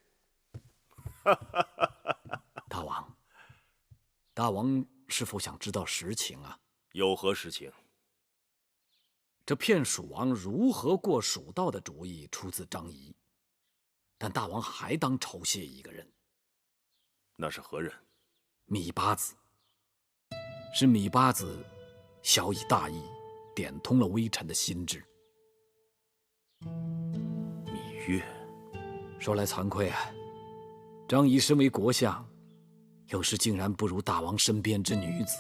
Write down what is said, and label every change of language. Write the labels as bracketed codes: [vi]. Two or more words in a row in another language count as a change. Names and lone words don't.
[zh] 大王是否想知道實情啊？有何實情？這騙蜀王如何過蜀道的主意出自張儀，但大王還當酬謝一個人。那是何人？芈八子。是芈八子曉以大義，點通了微臣的心智。芈月，說來慚愧啊，張儀身為國相，有時竟然不如大王身邊之女子。